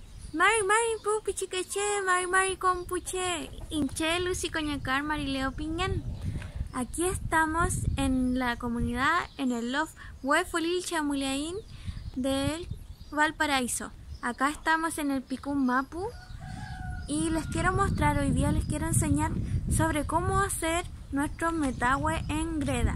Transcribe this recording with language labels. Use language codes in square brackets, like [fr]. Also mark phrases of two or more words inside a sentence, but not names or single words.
[arn] Mari Mari pu pichiqueche, Mari Mari compuche, Inche Lucy Coñacar, Marileo Piñán. [es] Aquí estamos en la comunidad, en el loft Huefolil Chamuliaín del Valparaíso. Acá estamos en el Picún Mapu y les quiero mostrar, hoy día les quiero enseñar sobre cómo hacer nuestros metahue en greda.